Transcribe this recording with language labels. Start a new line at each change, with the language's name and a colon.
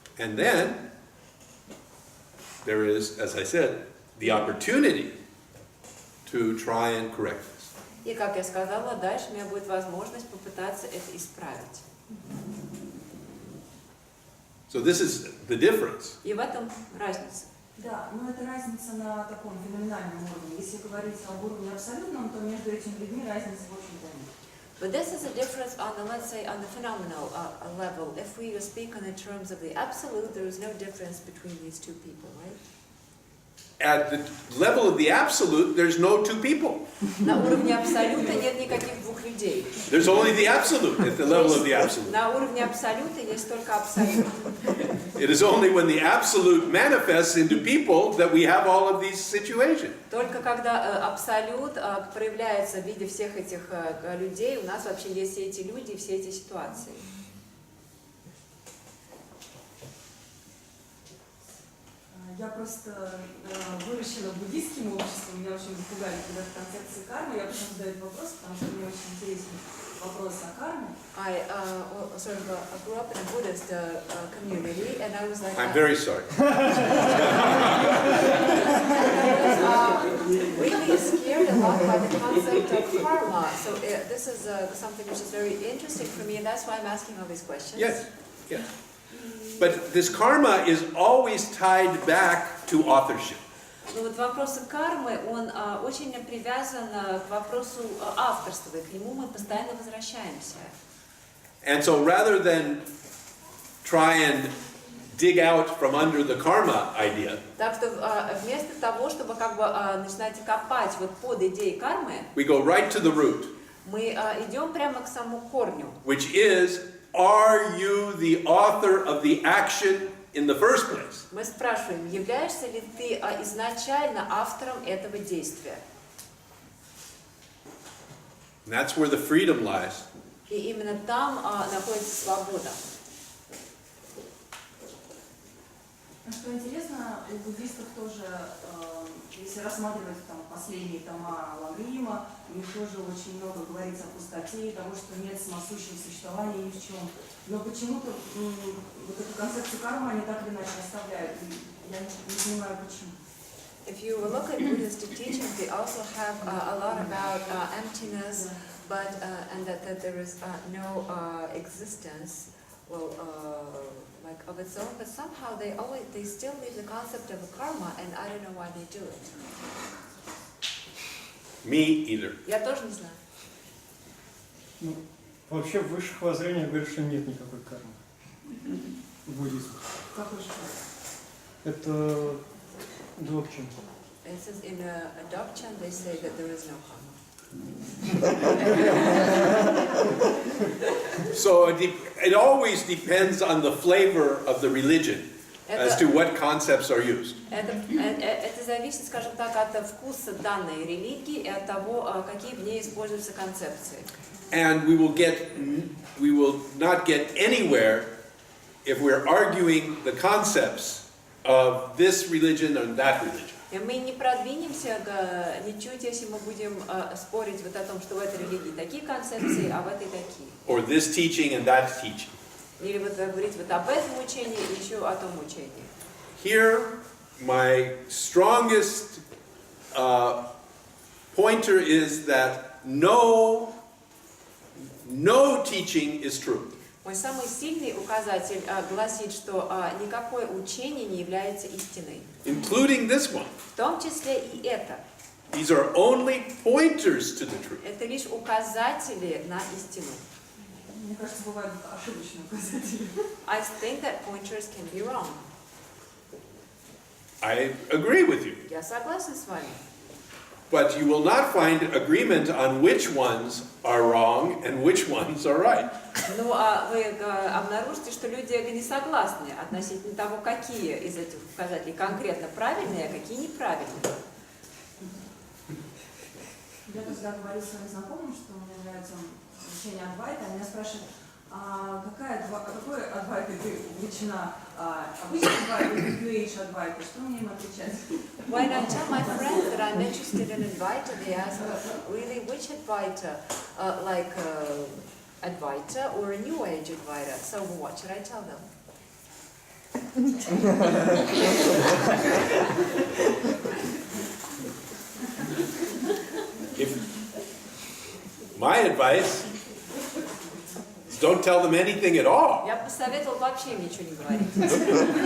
English: And then there is, as I said, the opportunity to try and correct this.
Russian: И, как я сказала, дальше у меня будет возможность попытаться это исправить.
English: So this is the difference.
Russian: И в этом разница. Да, но это разница на таком феноменальном уровне. Если говорить об уровне абсолютном, то между этими людьми разницы в общем-то нет.
English: But this is a difference on the, let's say, on the phenomenal level. If we speak on the terms of the absolute, there is no difference between these two people, right? At the level of the absolute, there's no two people.
Russian: На уровне абсолюта нет никаких двух людей.
English: There's only the absolute at the level of the absolute.
Russian: На уровне абсолюта есть только абсолют.
English: It is only when the absolute manifests into people that we have all of these situations.
Russian: Только когда абсолют проявляется в виде всех этих людей, у нас вообще есть все эти люди и все эти ситуации. Я просто выращена буддийским обществом, меня очень напугали когда в концепции кармы. Я почему задаю вопрос, потому что мне очень интересен вопрос о карме.
English: I sort of grew up in a Buddhist community, and I was like, I'm very sorry. really scared a lot by the concept of karma. So this is something which is very interesting for me, and that's why I'm asking all these questions. Yes, yes. But this karma is always tied back to authorship.
Russian: Но вот вопрос кармы, он очень привязан к вопросу авторства, и к нему мы постоянно возвращаемся.
English: And so rather than try and dig out from under the karma idea,
Russian: Так что вместо того, чтобы как бы начинать копать вот под идеей кармы,
English: we go right to the root,
Russian: мы идем прямо к самому корню.
English: which is, are you the author of the action in the first place?
Russian: Мы спрашиваем, являешься ли ты изначально автором этого действия?
English: And that's where the freedom lies.
Russian: И именно там находится свобода. Что интересно, у буддистов тоже, если рассматривать там последние тома Лагрима, у них тоже очень много говорится о пустоте и того, что нет самосущего существования ни в чем. Но почему-то вот эту концепцию кармы они так или иначе оставляют. И я не понимаю, почему.
English: If you look at Buddhist teachings, they also have a lot about emptiness, but and that there is no existence, well, like of its own. But somehow they still leave the concept of karma, and I don't know why they do it. Me either.
Russian: Я тоже не знаю. Ну, вообще в высших воззрениях говорят, что нет никакой кармы в буддизме. Какой же? Это доктрин.
English: It says in a doctrine they say that there is no karma. So it always depends on the flavor of the religion as to what concepts are used.
Russian: Это зависит, скажем так, от вкуса данной религии и от того, какие в ней используются концепции.
English: And we will not get anywhere if we're arguing the concepts of this religion and that religion.
Russian: И мы не продвинемся ничуть, если мы будем спорить вот о том, что в этой религии такие концепции, а в этой такие.
English: Or this teaching and that teaching.
Russian: Или вот говорить вот об этом учении и еще о том учении.
English: Here, my strongest pointer is that no teaching is true.
Russian: Мой самый сильный указатель гласит, что никакое учение не является истиной.
English: Including this one.
Russian: В том числе и это.
English: These are only pointers to the truth.
Russian: Это лишь указатели на истину. Мне кажется, бывают ошибочные указатели.
English: I think that pointers can be wrong. I agree with you.
Russian: Я согласна с вами.
English: But you will not find agreement on which ones are wrong and which ones are right.
Russian: Ну, вы обнаружите, что люди не согласны относительно того, какие из этих указателей конкретно правильные, а какие неправильные. Я когда говорю своим знакомым, что мне нравится учение Адвайта, они меня спрашивают, какой Адвайта ты увлечена? Обычный Адвайта или New Age Адвайта? Что мне им отвечать?
English: When I tell my friends that I'm interested in Advaita, they ask, really, which Advaita? Like Advaita or a New Age Advaita? So what should I tell them? My advice is don't tell them anything at all.
Russian: Я посоветовал вообще им ничего не говорить.